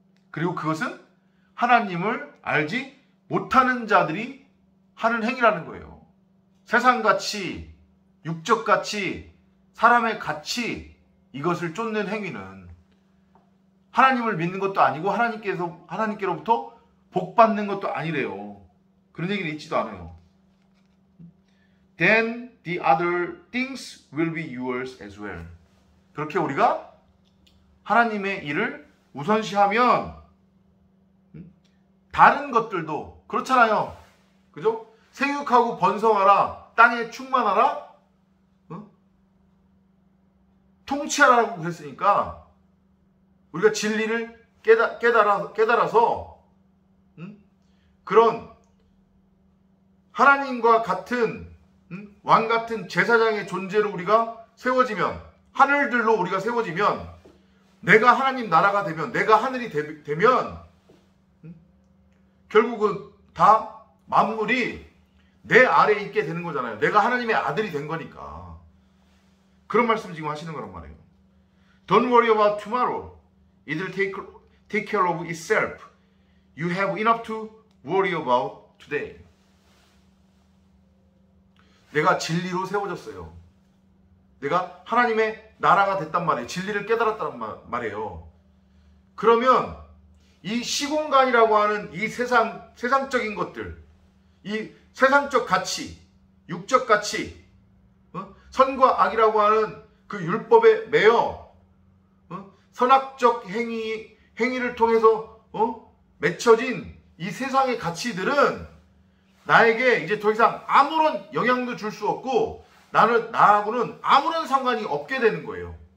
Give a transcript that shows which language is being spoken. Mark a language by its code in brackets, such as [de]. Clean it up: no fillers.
[ko] 그리고 그것은 하나님을 알지 못하는 자들이 하는 행위라는 거예요. 세상같이 육적같이 사람의 가치 이것을 쫓는 행위는 하나님을 믿는 것도 아니고 하나님께로부터 복 받는 것도 아니래요. 그런 얘기를 읽지도 않아요. [en] Then the other things will be yours as well. [ko] 그렇게 우리가 하나님의 일을 우선시하면 다른 것들도 그렇잖아요. 그죠? 생육하고 번성하라. 땅에 충만하라. 통치하라고 그랬으니까 우리가 진리를 깨달아서 그런 하나님과 같은 왕 같은 제사장의 존재로 우리가 세워지면 하늘들로 우리가 세워지면 내가 하나님 나라가 되면 내가 하늘이 되면 결국은 다 만물이 내 아래에 있게 되는 거잖아요. 내가 하나님의 아들이 된 거니까. 그런 말씀 지금 하시는 거란 말이에요. [en] Don't worry about tomorrow. It will take care of itself. You have enough to worry about today. [ko] 내가 진리로 세워졌어요. 내가 하나님의 나라가 됐단 말이에요. 진리를 깨달았단 말이에요. 그러면 이 시공간이라고 하는 이 세상적인 것들, 이 세상적 가치, 육적 가치, 선과 악이라고 하는 그 율법에 매여 선악적 행위를 통해서 맺혀진 이 세상의 가치들은 나에게 이제 더 이상 아무런 영향도 줄 수 없고 나하고는 아무런 상관이 없게 되는 거예요.